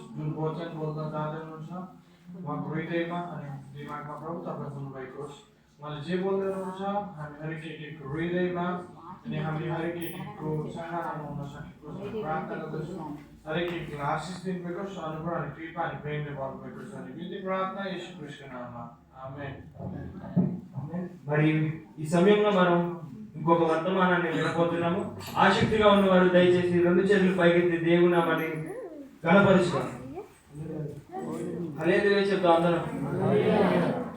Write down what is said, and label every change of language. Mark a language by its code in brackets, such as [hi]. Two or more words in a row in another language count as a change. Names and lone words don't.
[ne] जुन वचन बोल्न जाँदै हुनुहुन्छ उहाँको हृदयमा अनि दिमागमा प्रभु तपाईँ हुनुभएको होस्। उहाँले जे बोल्दै हुनुहुन्छ हामी हरेक एकको हृदयमा अनि हामीले हरेक एकको चाहनामा हुन सकेको प्रार्थना गर्दछु। हरेक एकलाई आशिष दिनुभएको छ, अनुग्रह अनि कृपा अनि प्रेमले भर्नुभएको छ। अनि यो प्रार्थना येशू ख्रीष्टको नाममा, आमेन। [te] మరి ఈ సమయంలో మనం ఇంకొక వర్తమానాన్ని వినబోతున్నాము. ఆసక్తిగా ఉన్నవారు దయచేసి 2 చేతులు పైకెత్తి దేవుని నామాన్ని గణపరుచుకోండి. హల్లెలూయా చెప్తాం అందరం.